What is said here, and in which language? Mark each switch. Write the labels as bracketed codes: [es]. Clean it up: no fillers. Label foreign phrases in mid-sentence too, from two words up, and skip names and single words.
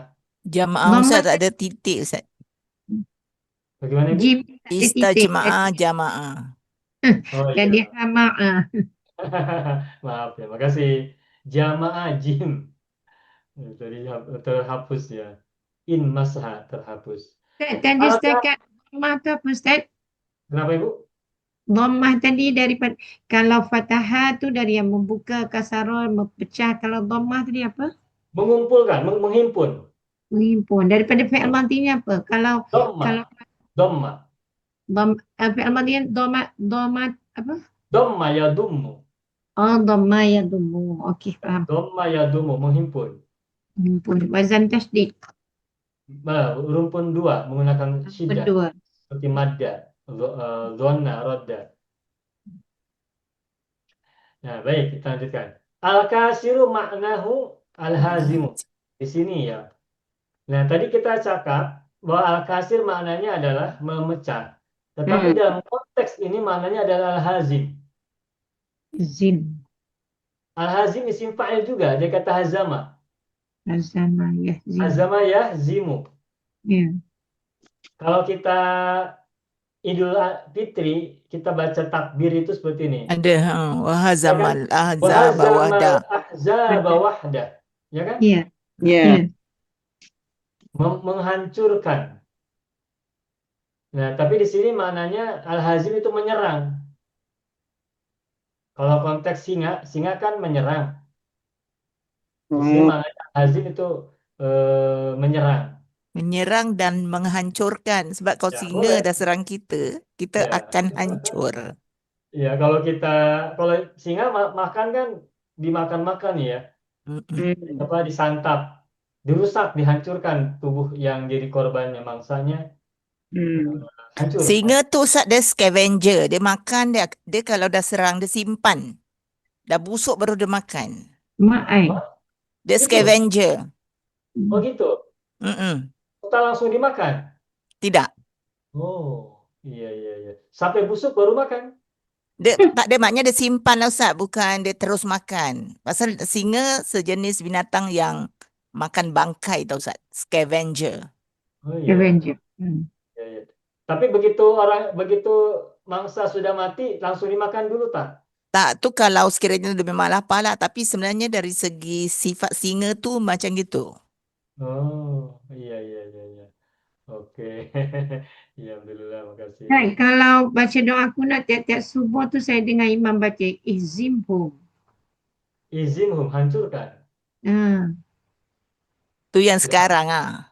[ms] Jamaah Ustaz tak ada titik Ustaz. Bagaimana Ibu? Jim [ar] استجمع جماعة. [ms] Oh jadi iya. jamaah. Maaf ya, makasih. Jamaah jim. Tadi terhapus ya. In masha terhapus. Ustaz, tadi Kalau setakat dhammah tu apa Ustaz? kenapa Ibu? Dhammah tadi daripada, kalau fathah tu dari yang membuka, kasarah, memecah. Kalau dhammah tadi apa? Mengumpulkan, menghimpun. Menghimpun. Daripada fi'il madhinya apa? Kalau Dhamma, dhamma, fi'il madhinya dhamma apa? [ar] ضمّ يضمّ. [ms] Oh, [ar] ضمّ يضمّ. [ms] Okey, faham. [ar] ضمّ يضمّ, [ms] menghimpun. Menghimpun. Wazan tasydid. Rumpun dua menggunakan syiddah Kedua. [ar] seperti مدّ، ظنّ، ردّ. [ms] Nah, baik, kita lanjutkan. [ar] الكاسر معناه الهازم. [ms] Di sini ya. Nah, tadi kita cakap bahwa al-kasir maknanya adalah memecah. Tetapi dalam konteks ini maknanya adalah al-hazim. Zim. Al-hazim isim fa'il juga. Dia kata hazama. Azama ya zim. [ar] هزم يهزم. [ms] Ya. Kalau kita Idul Fitri, kita baca takbir itu seperti ini. [ar] Ada وهزم الأحزاب Wahazamal wahda. الأحزاب وحده. [ms] Ya kan? Ya. Ya. Ya. Menghancurkan. Nah, tapi di sini maknanya al-hazim itu menyerang. Kalau konteks singa kan menyerang. Di sini maknanya al-hazim itu menyerang. Menyerang dan menghancurkan. Sebab kalau Ya, singa boleh. dah serang kita, kita Ya. akan hancur. Ya, kalau singa makan kan dimakan-makan ya, disantap, dirusak, dihancurkan tubuh yang jadi korbannya, mangsanya hancur. Singa tu Ustaz dia scavenger. Dia makan, dia kalau dah serang, dia simpan. Dah busuk baru dia makan. Ma'ai. Dia Gitu? scavenger. Oh gitu. Kita langsung dimakan. Tidak. Oh, iya. Sampai busuk baru makan. Tak ada, maknanya dia simpan lah Ustaz. Bukan dia terus makan. Pasal singa sejenis binatang yang makan bangkai tau Ustaz. Scavenger. Oh iya. Avenger. Iya. Tapi begitu mangsa sudah mati, langsung dimakan dulu tak? Tak, tu kalau sekiranya dia memang lapar lah. Tapi sebenarnya dari segi sifat singa tu macam gitu. Oh, iya. Oke. Ya, alhamdulillah, makasih. Baik, kalau baca doa kunut tiap-tiap subuh tu saya dengar imam baca izimhum. Izimhum, hancurkan. Tu yang sekarang ah.